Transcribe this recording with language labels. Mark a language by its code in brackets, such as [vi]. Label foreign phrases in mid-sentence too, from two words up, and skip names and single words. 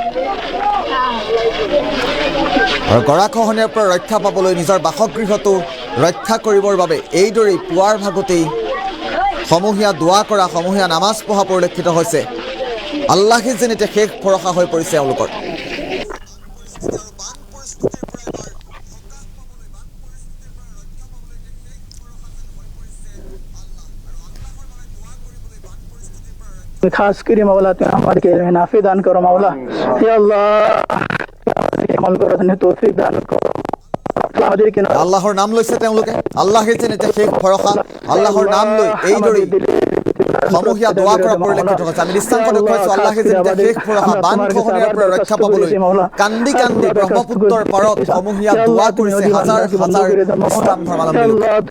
[as] আৰু গৰাখহনীয়াৰ পৰা ৰক্ষা পাবলৈ নিজৰ বাসগৃহটো ৰক্ষা কৰিবৰ বাবে এইদৰেই পুৱাৰ ভাগতেই সমূহীয়া দোৱা কৰা, সমূহীয়া নামাজ পঢ়া পৰিলক্ষিত হৈছে। আল্লাহেই যেন এতিয়া শেষ ভৰসা হৈ পৰিছে এওঁলোকৰ। [hi] खास करी मौला तू हमारे के नाफे दान करो मौला। या अल्लाह अमल करो, तने तौफीक दान करो। [as] আল্লাহৰ নাম লৈছে তেওঁলোকে। আল্লাহেই যেন এতিয়া শেষ ভৰসা। আল্লাহৰ নাম লৈ এইদৰেই সমূহীয়া দোৱা কৰা পৰিলক্ষিত হৈছে। আমি দৃশ্যাংশ দেখুৱাইছোঁ। আল্লাহেই যেন এতিয়া শেষ ভৰসা। বান খহনীয়াৰ পৰা ৰক্ষা পাবলৈ কান্দি কান্দি ব্ৰহ্মপুত্ৰৰ পাৰত সমূহীয়া দোৱা কৰিছে হাজাৰ হাজাৰ ইছলাম ধৰ্মাৱলম্বী লোকে।